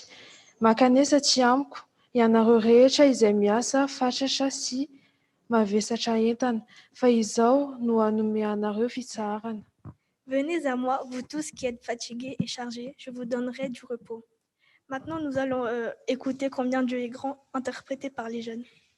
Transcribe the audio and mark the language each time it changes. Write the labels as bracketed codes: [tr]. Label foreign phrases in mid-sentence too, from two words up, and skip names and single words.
[mg] Makanesa tsy amiko ianareo rehetra izay miasa fatratra sy mavesatra entana, fa izao no hanome anareo fitsarana. [fr] Venez à moi, vous tous qui êtes fatigués et chargés, je vous donnerai du repos. Maintenant, nous allons écouter Combien Dieu est grand, interprété par les jeunes.